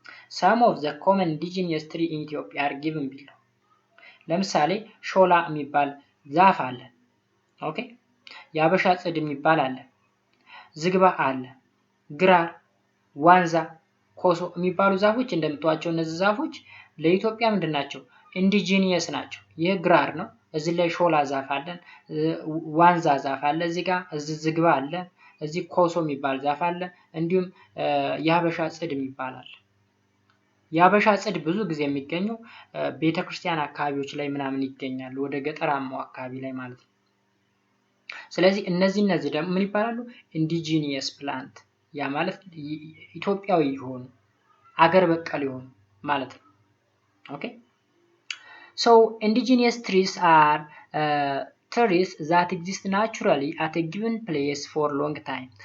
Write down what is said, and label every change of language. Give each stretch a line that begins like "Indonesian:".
English: Some of the common indigenous trees in Ethiopia are given below.
Amharic: ለምሳሌ ሾላ የሚባል ዛፍ አለ። ኦኬ፣ የአበሻ ጽድ የሚባል አለ፣ ዝግባ አለ፣ ግራር፣ ዋንዛ፣ ኮሶ የሚባሉ ዛፎች እንደምታዩቸው እነዚህ ዛፎች ለኢትዮጵያ ምንድናቸው? ኢንዲጂኒየስ ናቸው። ይህ ግራር ነው። እዚህ ላይ ሾላ ዛፍ አለ፣ ዋንዛ ዛፍ አለ፣ እዚህ ጋር እዚህ ዝግባ አለ፣ እዚህ ኮሶ የሚባል ዛፍ አለ፣ እንዲሁም የአበሻ ጽድ የሚባል አለ። የአበሻ ጽድ ብዙ ጊዜ የሚገኘው ቤተክርስቲያን አካባቢዎች ላይ ምናምን ይገኛሉ፣ ወደ ገጠራማው አካባቢ ላይ ማለት ነው። ስለዚህ እነዚህ ደግሞ ምን ይባላሉ? ኢንዲጂኒየስ ፕላንት። ያ ማለት ኢትዮጵያዊ የሆኑ አገር በቀል የሆኑ ማለት ነው። ኦኬ
English: so indigenous trees are trees that exist naturally at a given place for a long time.